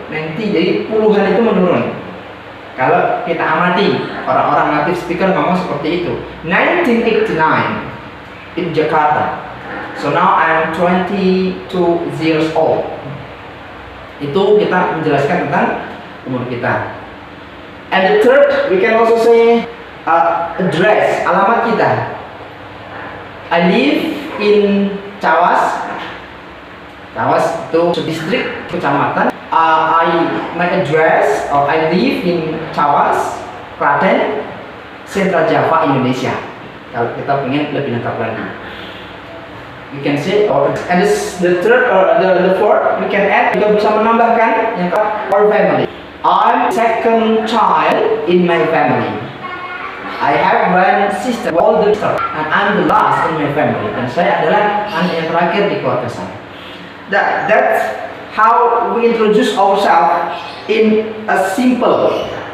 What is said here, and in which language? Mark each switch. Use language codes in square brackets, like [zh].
[id] 90 jadi puluhan itu menurun. Kalau kita amati orang-orang native speaker ngomong seperti itu. [en] 1989 in Jakarta. So now I am 22 years old. [id] Itu kita menjelaskan tentang umur kita. [en] And the third, we can also say address, [id] alamat kita. [en] I live in Cawas. [id] Cawas itu distrik, kecamatan. [en] My address, or I live in Cawas, Klaten, Central Java, Indonesia. [id] Kalau kita pengen lebih lengkap lagi, [en] we can say, and the third or the fourth, we can add, [id] kita bisa menambahkan yang [en] our family. I'm second child in my family. I have one sister, older sister, and I'm the last in my family. [id] Dan saya adalah anak yang terakhir di keluarga saya. [en] That's how we introduce ourselves in a simple.